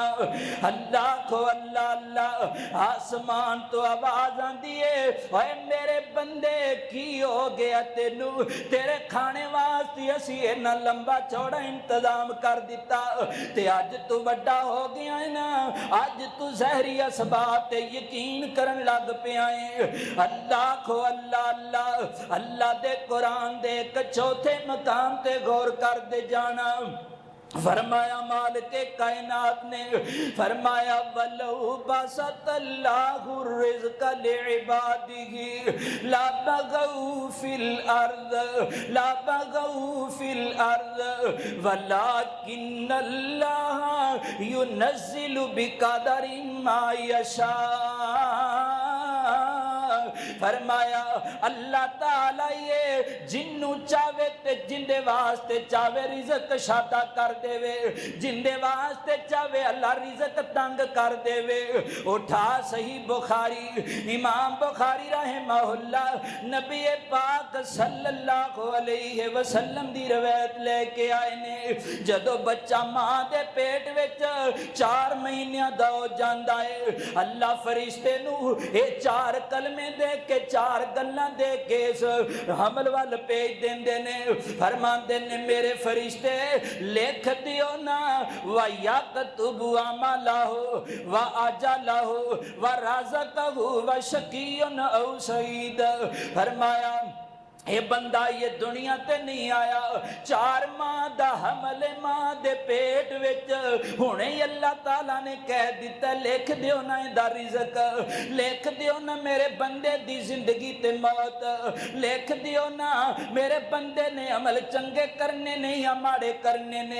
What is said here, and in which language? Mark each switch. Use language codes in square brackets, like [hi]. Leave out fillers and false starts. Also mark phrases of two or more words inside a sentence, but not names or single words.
[pa] اللہ کو اللہ اللہ آسمان توں آواز آندی اے اوئے میرے بندے کی ہو گیا تینوں تیرے کھانے واسطے اسی اینا لمبا چوڑا انتظام کر دتا تے اج توں وڈا ہو گیا ایں نا اج توں ظاہری اسباب تے یقین کرن لگ پیا ایں. اللہ کو اللہ اللہ اللہ دے قرآن دے اک چوتھے مقام تے غور کردے جانا. فرمایا مالک کائنات نے فرمایا [ar] ولو بسط الله الرزق لعباده لبغوا في الأرض ولكن ينزل بقدر ما يشاء. [pa] فرمایا اللہ تعالیٰ ایہہ جنہوں چاہوے تے جیدے واسطے چاہوے رزق کشادہ کر دیوے جیدے واسطے چاہوے اللہ رزق تنگ کر دیوے. اٹھا صحیح بخاری امام بخاری رحمہ اللہ نبی پاک [ar] صلی اللہ علیہ وسلم [pa] دی روایت لے کے آئے نیں جدوں بچہ ماں دے پیٹ وچ 4 مہینیاں دا ہو جاندا اے اللہ فرشتے نوں ایہہ 4 کلمے دے کے چار گلاں دے کیس حمل وال بھیج دیندے نیں. فرماندے نیں میرے فرشتے لکھ دیو نا [ar] ويكتب عمله وأجله ورزقه وشقي أو سعيد. [pa] فرمایا ایہہ بندہ ایس دنیا تے نہیں آیا، 4 ماہ دا حمل ماں دے پیٹ وچ ہنے اللہ تعالیٰ نے کہہ دتا لکھ دیو نا ایہدا رزق، لکھ دیو نا میرے بندے دی زندگی تے موت، لکھ دیو نا میرے بندے نے عمل چنگے کرنے نیں یا ماڑے کرنے نیں.